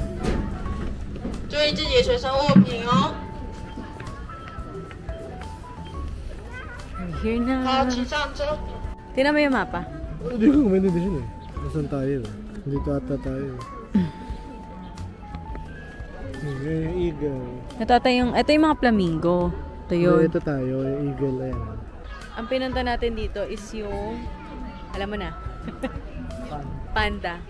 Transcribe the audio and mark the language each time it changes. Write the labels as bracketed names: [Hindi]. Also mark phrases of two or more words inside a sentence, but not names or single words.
[Chinese] 注意自己随身物品哦。 [Filipino] Here na. [Chinese] 好，请上车。 [Filipino] Tingnan mo yung mapa. Hindi ko maintindihan eh. Nasaan tayo? Dito ata tayo. Yung eagle. Ito yung mga flamingo. Ito yun. Ito tayo, yung eagle. Ayan. Ang pinunta natin dito is yung, alam mo na, panda.